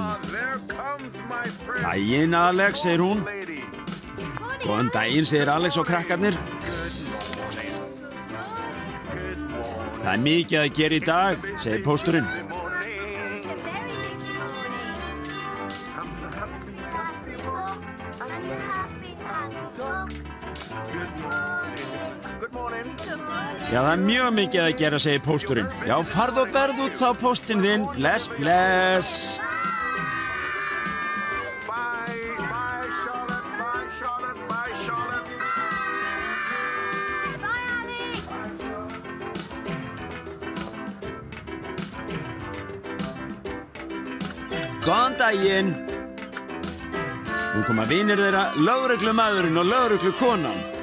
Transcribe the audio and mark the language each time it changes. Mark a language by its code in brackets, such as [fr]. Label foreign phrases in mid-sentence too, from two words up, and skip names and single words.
[en] There comes my friend. [is] Daginn, Alex, segir hún. [en] Lady. [is] Góðan daginn, segir Alex og krakkarnir. Það er mikið að gera í dag, segir pósturinn. [en] Good morning. [is] Já, það er mjög mikið að gera, segir pósturinn. Já, farð og berð út þá póstinn þinn. Bless, bless. [en] Bye, bye, Charlotte. Bye, Charlotte. Bye, Charlotte. [is] Góðan daginn. Nú koma vinir þeirra, lögreglumaðurinn og lögreglukonan.